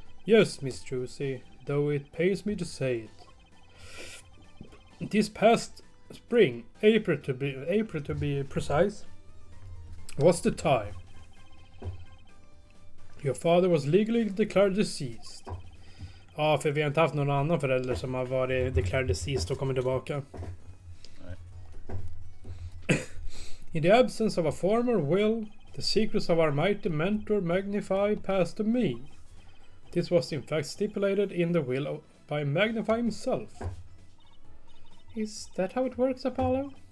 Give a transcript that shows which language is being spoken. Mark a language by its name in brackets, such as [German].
[English] Yes, Miss Trucy, though it pains me to say it. This past spring, April to be precise, was the time. Your father was legally declared deceased. [Swedish] Ja, för vi har inte haft någon annan förälder som har varit [English] declared deceased [Swedish] och kommit tillbaka. Nej. [English] In the absence of a former will, the secrets of our mighty mentor Magnify passed to me. This was in fact stipulated in the will by Magnify himself. Is that how it works, Apollo?